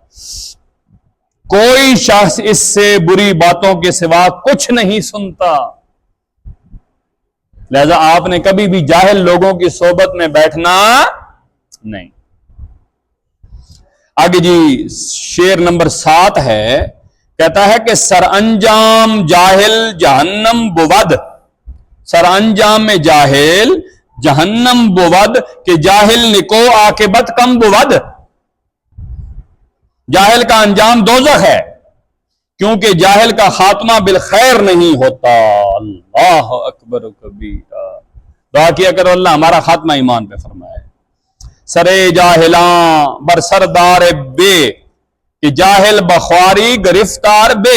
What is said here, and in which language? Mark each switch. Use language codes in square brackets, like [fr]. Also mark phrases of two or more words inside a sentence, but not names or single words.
[ur] کوئی شخص اس سے بری باتوں کے سوا کچھ نہیں سنتا، لہذا آپ نے کبھی بھی جاہل لوگوں کی صحبت میں بیٹھنا نہیں۔ آگے جی شعر نمبر 7 ہے، کہتا ہے کہ [fa] سر انجام جاہل جہنم بود، سر انجام میں جاہل جہنم بود، کہ جاہل نکو عاقبت کم بود۔ [ur] جاہل کا انجام دوزخ ہے کیونکہ جاہل کا خاتمہ بالخیر نہیں ہوتا۔ [ar] اللہ اکبر و کبیرہ۔ [ur] دعا کیا کرو اللہ ہمارا خاتمہ ایمان پہ فرمائے۔ [fa] سرے جاہلاں بر سردار بے، کہ جاہل بخواری گرفتار بے۔